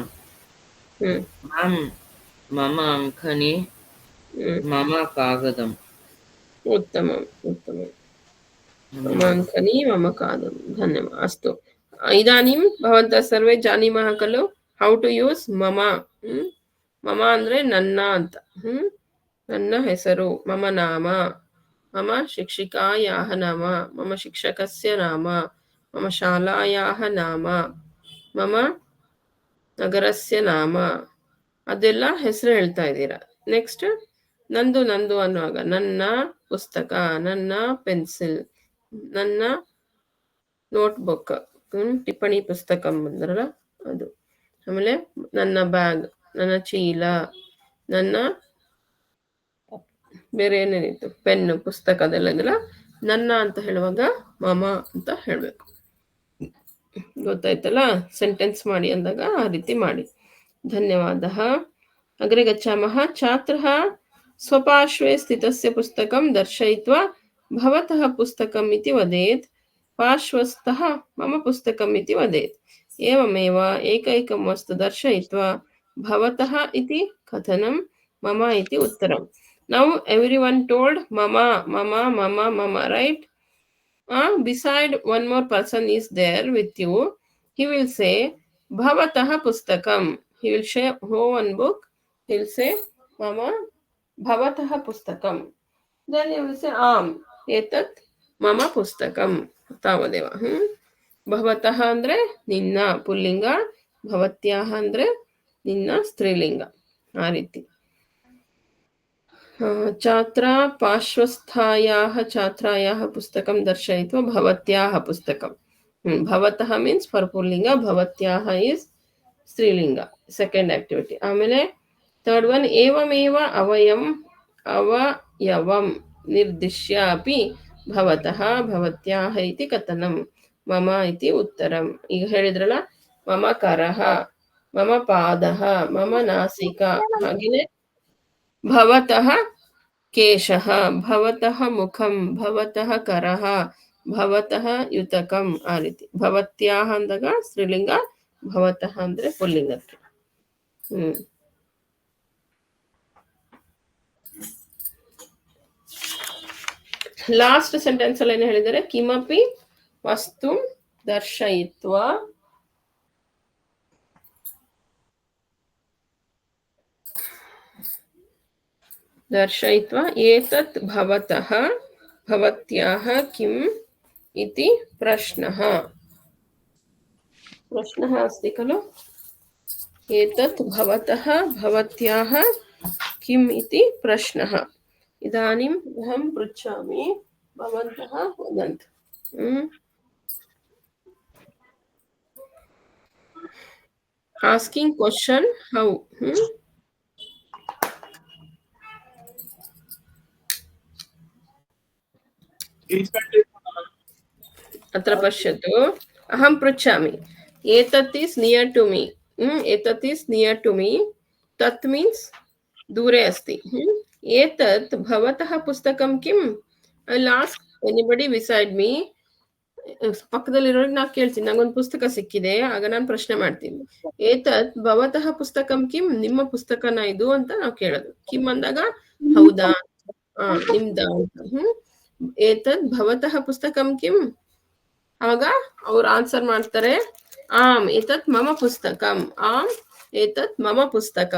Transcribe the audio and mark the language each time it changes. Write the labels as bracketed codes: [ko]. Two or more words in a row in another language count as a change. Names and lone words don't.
[en] Ma'am, [sa] मम अङ्कनी, मम कागदम्. उत्तमम् उत्तमम्. मम अंकनी मम कादं. धन्यवादः. अस्तु, इदानीं भवन्तः सर्वे जानीमः खलु [en] how to use [sa] मम. [kn] मम ಅಂದ್ರೆ ನನ್ನ ಅಂತ. ನನ್ನ ಹೆಸರು, [sa] ಮಮ ನಾಮ, मम शिक्षिकायाः नाम, मम शिक्षकस्य नाम, मम शालायाः नाम, मम ನಗರಸ್ಯ ನಾಮ. [kn] ಅದೆಲ್ಲ ಹೆಸರು ಹೇಳ್ತಾ ಇದ್ದೀರಾ. ನೆಕ್ಸ್ಟ್ ನಂದು ಅನ್ನುವಾಗ ನನ್ನ ಪುಸ್ತಕ, ನನ್ನ ಪೆನ್ಸಿಲ್, ನನ್ನ ನೋಟ್ಬುಕ್, ಟಿಪ್ಪಣಿ ಪುಸ್ತಕ ಬಂದ್ರಲ್ಲ ಅದು. ಆಮೇಲೆ ನನ್ನ ಬ್ಯಾಗ್, ನನ್ನ ಚೀಲ, ನನ್ನ ಬೇರೆ ಏನೇನಿತ್ತು, ಪೆನ್ನು, ಪುಸ್ತಕ, ಅದೆಲ್ಲ ಇದೆಲ್ಲ ನನ್ನ ಅಂತ ಹೇಳುವಾಗ ಮಮ ಅಂತ ಹೇಳಬೇಕು. ಗೊತ್ತಾಯ್ತಲ್ಲ, ಸೆಂಟೆನ್ಸ್ ಮಾಡಿ ಅಂದಾಗ ಆ ರೀತಿ ಮಾಡಿ. [sa] ಧನ್ಯವಾದः. अग्रे गच्छामः. छात्रः स्वपार्श्वे स्थितस्य पुस्तकं दर्शयित्वा भवतः पुस्तकम् इति वदेत्. पार्श्वस्थः मम पुस्तकम् इति वदेत्. एवमेव एकैकं वस्तु दर्शयित्वा भवतः इति कथनं, मम इति उत्तरं. [en] Now everyone told [sa] मम, मम, मम, मम, [en] right? Beside one more person is there with you. He will say [sa] भवतः पुस्तकम्. [en] He will show one book. He will say [sa] मम भवतः पुस्तकम्. [en] Then he will say [sa] एतत् मम पुस्तकम्. Tavadeva. [kn] ಭವತಃ ಅಂದ್ರೆ ನಿನ್ನ ಪುಲ್ಲಿಂಗ, ಭವತ್ಯಾಃ ಅಂದ್ರೆ ನಿನ್ನ ಸ್ತ್ರೀಲಿಂಗ. ಆ ರೀತಿ. [sa] छात्रा पार्श्वस्थायाः छात्रायाः पुस्तकं दर्शयित्वा भवत्याः पुस्तकं. भवतः [en] means for [sa] पुल्लिंग, भवत्याः इज स्त्रीलिंग. [en] second activity. [sa] आमेले [en] third one [sa] एवमेव अवयवं निर्दिश्य अपि भवतः भवत्याः इति कथनं, मम इति उत्तरं. [kn] ಈಗ ಹೇಳಿದ್ರಲ್ಲ, [sa] मम करः, मम पादः, मम नासिका. ಹಾಗೆಯೇ भवतः केशः, भवतः मुखं, भवतः करः, भवतः युतकं. [kn] ಆ ರೀತಿ. ಭವತ್ಯಾಹ ಅಂದಾಗ ಸ್ತ್ರೀಲಿಂಗ, ಭವತಃ ಅಂದ್ರೆ ಪುಲ್ಲಿಂಗಕ್ಕೆ. [en] last sentence [kn] ಅಲ್ಲಿ ಏನು ಹೇಳಿದ್ದಾರೆ? [sa] ಕಿಮಪಿ ವಸ್ತು ದರ್ಶಯಿತ್ವಾ दर्शयित्वा एतत् भवतः भवत्याः किम् इति प्रश्नः. प्रश्नः अस्ति खलु? एतत् भवतः भवत्याः किम् इति प्रश्नः. इदानीम् अहं पृच्छामि, भवन्तः वदन्तु. [en] Asking question how. [sa] अत्र पश्यतु, अहं पृच्छामि. [en] एतत् is near to me. एतत् is near to me. [sa] तत् मीन्स् दूरे अस्ति. एतत् भवतः पुस्तकं किम्? [en] I will ask anybody beside me. [kn] ಪಕ್ಕದಲ್ಲಿರೋರಿಗೆ ನಾವು ಕೇಳ್ತೀನಿ, ನಂಗೊಂದು ಪುಸ್ತಕ ಸಿಕ್ಕಿದೆ, ಆಗ ನಾನು ಪ್ರಶ್ನೆ ಮಾಡ್ತೀನಿ, [sa] ಏತತ್ ಭವತಃ ಪುಸ್ತಕಂ ಕಿಂ? [kn] ನಿಮ್ಮ ಪುಸ್ತಕನ ಇದು ಅಂತ ನಾವು ಕೇಳೋದು. ಕಿಂ ಅಂದಾಗ ಹೌದಾ, ನಿಮ್ದ ಅಂತ. [sa] ಏತದ್ ಭವತಃ ಪುಸ್ತಕಂ ಕಿಂ? [kn] ಆಗ ಅವ್ರು ಆನ್ಸರ್ ಮಾಡ್ತಾರೆ, [sa] ಆಮ್ ಏತತ್ ಮಮ ಪುಸ್ತಕಂ, ಆಮ್ ಏತತ್ ಮಮ ಪುಸ್ತಕಂ.